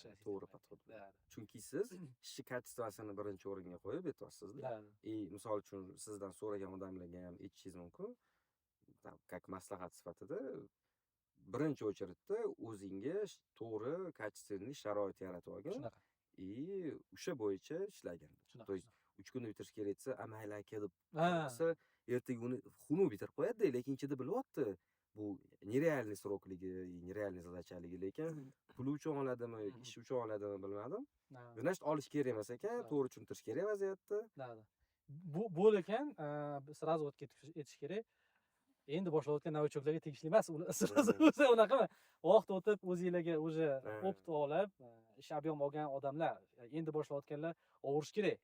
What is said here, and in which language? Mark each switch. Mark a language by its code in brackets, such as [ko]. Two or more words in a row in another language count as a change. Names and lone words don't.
[uz] To'g'ri podxod. Chunki siz ishchi kачествосini birinchi o'ringa qo'yib aytyapsiz-da. Misol uchun sizdan so'ragan odamlarga ham aytishingiz mumkin. Как maslahat sifatida birinchi очередda o'zinga to'g'ri качественный sharoit yaratib olgan. Shunaqa. O'sha bo'yicha ishlagan. [ru] То есть [uz] 3 kunda bitirish kerak desa, mayli aka deb qilsa, ertaga uni xunuk bitirib qo'yadi, lekin ichida bilyapti. Bu [ru] нереальный сроклigi, нереальный задачалigi, [uz] lekin pul uchun oladimi, ish uchun oladimi bilmadim. Значит, olish kerak emas ekan, to'g'ri tushuntirish kerak vaziyatni. Bu ekan, sразу o'tib ketish kerak. Endi boshlayotgan novichoklarga tegishli emas. O'zi unaqa vaqt o'tib o'zingizlarga [ru] уже opit [uz] olib, ish ob'yom olgan odamlar, endi boshlayotganlar ovurish kerak.